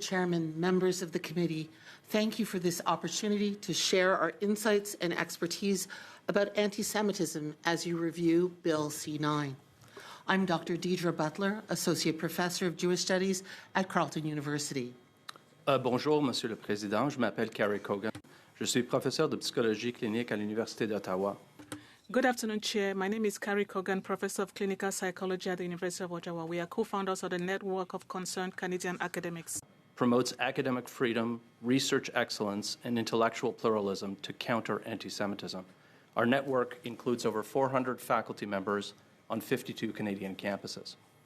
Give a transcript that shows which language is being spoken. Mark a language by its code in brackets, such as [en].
[en] Chairman, members of the committee, thank you for this opportunity to share our insights and expertise about anti-Semitism as you review Bill C-9. I'm Dr. Deidre Butler, Associate Professor of Jewish Studies at Carleton University. [fr] Bonjour, Monsieur le Président. Je m'appelle Carrie Kogan. Je suis professeur de psychologie clinique à l'Université d'Ottawa. [en] Good afternoon, Chair. My name is Carrie Kogan, Professor of Clinical Psychology at the University of Ottawa. We are co-founders of the Network of Concerned Canadian Academics. Promotes academic freedom, research excellence, and intellectual pluralism to counter anti-Semitism. Our network includes over 400 faculty members on 52 Canadian campuses.